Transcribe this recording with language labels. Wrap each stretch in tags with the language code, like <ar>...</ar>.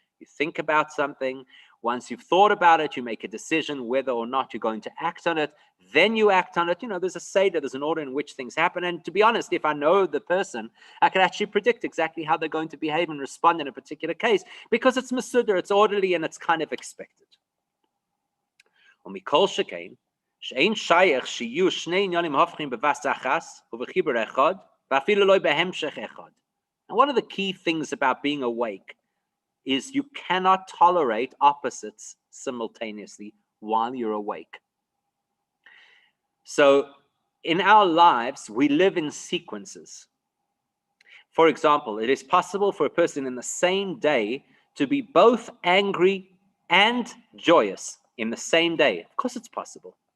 <en>You think about something. Once you've thought about it, you make a decision whether or not you're going to act on it. Then you act on it. You know, there's a seder, there's an order in which things happen. And to be honest, if I know the person, I can actually predict exactly how they're going to behave and respond in a particular case, because it's masudar, it's orderly, and it's kind of expected.</en> <he>ומכל שכן, שאין שייך שיהיו שני עניינים הופכים בבת אחת ובחיבור אחד, ואפילו לא בהמשך אחד.</he> <en>And one of the key things about being awake is you cannot tolerate opposites simultaneously while you're awake. So in our lives, we live in sequences. For example, it is possible for a person in the same day to be both angry and joyous in the same day. Of course it's possible.</en>